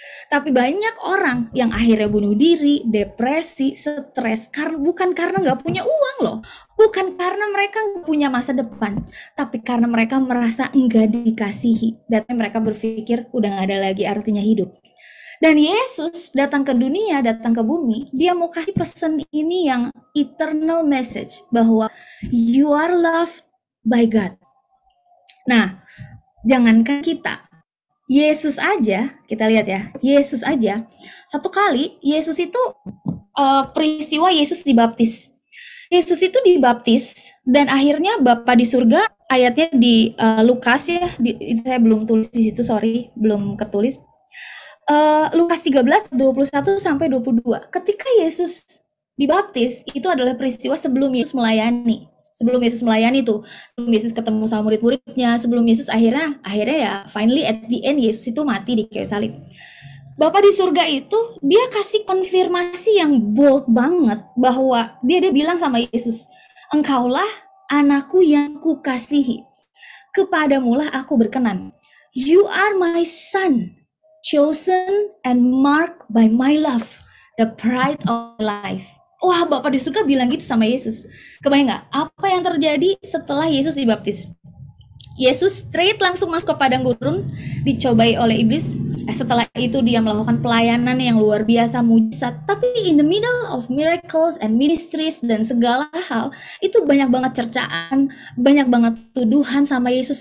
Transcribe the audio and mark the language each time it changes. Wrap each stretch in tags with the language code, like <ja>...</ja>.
<id>Tapi banyak orang yang akhirnya bunuh diri, depresi, stres, bukan karena nggak punya uang loh. Bukan karena mereka nggak punya masa depan. Tapi karena mereka merasa enggak dikasihi. Dan mereka berpikir udah nggak ada lagi artinya hidup. Dan Yesus datang ke dunia, datang ke bumi. Dia mau kasih pesan ini yang</id> <en>eternal message. Bahwa you are loved by God.</en> <id>Nah, jangankan kita. Yesus aja, kita lihat ya, Yesus aja, satu kali Yesus itu peristiwa Yesus dibaptis. Yesus itu dibaptis dan akhirnya Bapa di surga, ayatnya di Lukas ya, saya belum tulis di situ, sorry, belum ketulis. Lukas 13, 21 sampai 22. Ketika Yesus dibaptis, itu adalah peristiwa sebelum Yesus melayani. Sebelum Yesus melayani tuh, sebelum Yesus ketemu sama murid-muridnya, sebelum Yesus akhirnya</id> <en>ya finally at the end</en> <id>Yesus itu mati di kayu salib. Bapa di surga itu dia kasih konfirmasi yang bold banget bahwa dia bilang sama Yesus, engkaulah anakku yang kukasihi, kepadamulah aku berkenan.</id> <en>You are my son, chosen and marked by my love, the pride of life.</en> <id>Wah, Bapak di surga bilang gitu sama Yesus. Kebayang nggak apa yang terjadi setelah Yesus dibaptis? Yesus straight langsung masuk ke padang gurun, dicobai oleh iblis. Setelah itu dia melakukan pelayanan yang luar biasa, mujizat. Tapi</id> <en>in the middle of miracles and ministries</en> <id>dan segala hal, itu banyak banget cercaan, banyak banget tuduhan sama Yesus.</id>